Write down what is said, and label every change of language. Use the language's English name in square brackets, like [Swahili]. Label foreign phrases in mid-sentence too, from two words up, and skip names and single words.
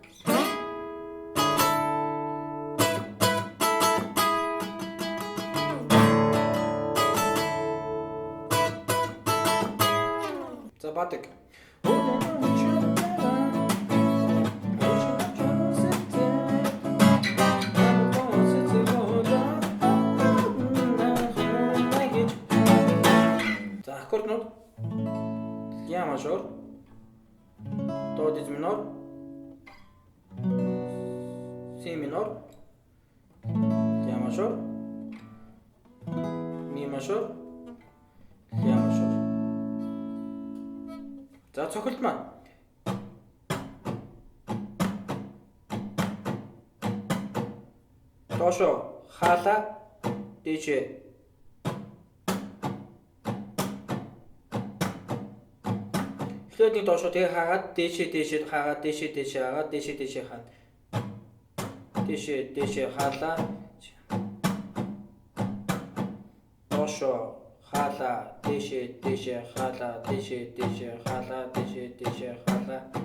[Mongolian] За бадаг. За аккорднууд [Russian] ля мажор, до диез минор, си минор, ля мажор, ми мажор, ля мажор. [Mongolian] За цохилт маань доошо хаала дээшээ эхлээд нэг доошо тэгээ хаагаад дээшээ хаагаад дээшээ хаагаад дээшээ хаад дээшээ хаалаа доошо хаала дээшээ хаала дээшээ хаала дээшээ хаала.